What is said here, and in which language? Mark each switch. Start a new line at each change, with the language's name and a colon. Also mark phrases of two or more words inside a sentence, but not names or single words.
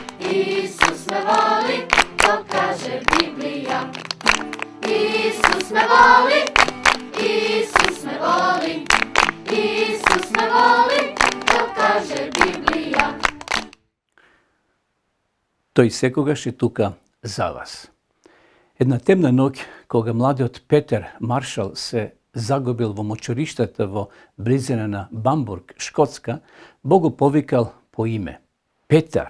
Croatian: Isus me voli, to kaže Biblija. Isus me voli, Isus me voli, Isus me voli, to kaže Biblija.
Macedonian: Тој секогаш е тука за вас. Една темна ноќ, кога младиот Петер Маршал се загубил во мочуриштата во близина на Бамбург, Шкотска, Бог го повикал по име. Петар.